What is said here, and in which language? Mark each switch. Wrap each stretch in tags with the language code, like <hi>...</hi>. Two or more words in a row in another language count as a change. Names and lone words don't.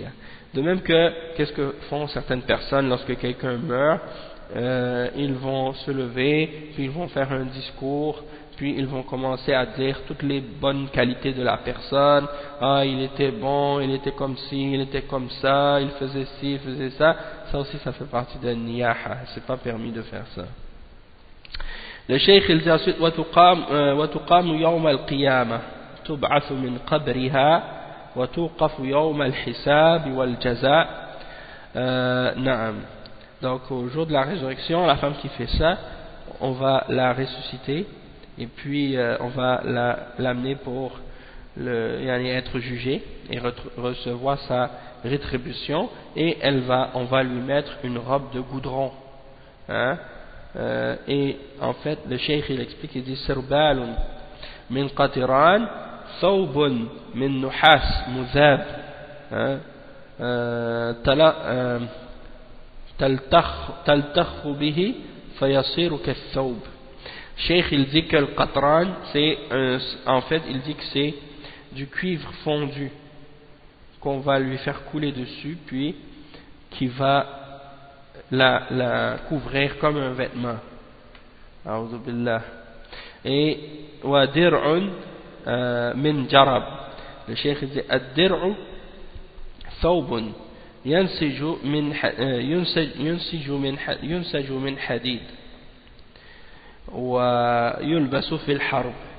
<fr>De même que, qu'est-ce que font certaines personnes lorsque quelqu'un meurt, ils vont se lever, puis ils vont faire un discours, puis ils vont commencer à dire toutes les bonnes qualités de la personne. Ah, il était bon, il était comme ci, il était comme ça, il faisait ci, il faisait ça. Ça aussi, ça fait partie de niyaha. C'est pas permis de faire ça. Le cheikh il dit ensuite</fr> <ar>وتقام يوم القيامة تبعث من قبرها وتوقف يوم الحساب والجزاء. نعم.</ar> <fr>Donc au jour de la résurrection, la femme qui fait ça, on va la ressusciter et puis on va l'amener pour être jugée et recevoir sa rétribution, et on va lui mettre une robe de goudron. Hein? Et en fait le cheikh il explique, il dit</fr> <ar>سربال من قطران ثوب من نحاس مذاب تلطخ به فيصير كالثوب.</ar> <fr>Cheikh il dit que le qatran en fait il dit que c'est du cuivre fondu qu'on va lui faire couler dessus, puis qui va la couvrir comme un vêtement.</fr> <ar>أعوذ بالله. Et ودرع من جرب.</ar> <fr>Le cheikh dit</fr> <ar>الدرع ثوب ينسج من حديد ويلبس في الحرب.</ar>